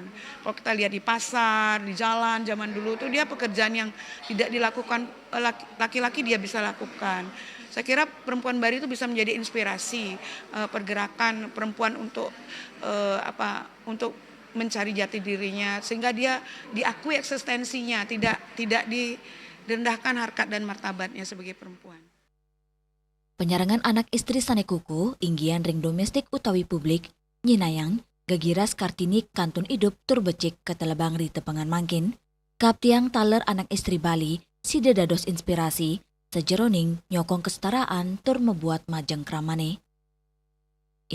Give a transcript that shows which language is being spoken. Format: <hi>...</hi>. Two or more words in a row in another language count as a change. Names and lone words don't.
<id>Kalau kita lihat di pasar, di jalan zaman dulu itu dia pekerjaan yang tidak dilakukan laki-laki dia bisa lakukan. Saya kira perempuan Bali itu bisa menjadi inspirasi pergerakan perempuan untuk untuk mencari jati dirinya sehingga dia diakui eksistensinya, tidak direndahkan harkat dan martabatnya sebagai perempuan.</id> <ban>Penyarangan anak istri sane kuku, inggian ring domestik utawi publik, nyinayang, gagiras Kartini kantun hidup turbecik ketelebang ri tepengan mangkin, kaptiang taler anak istri Bali, sida dados inspirasi, sejeroning nyokong kesetaraan tur membuat majeng kramane.</ban>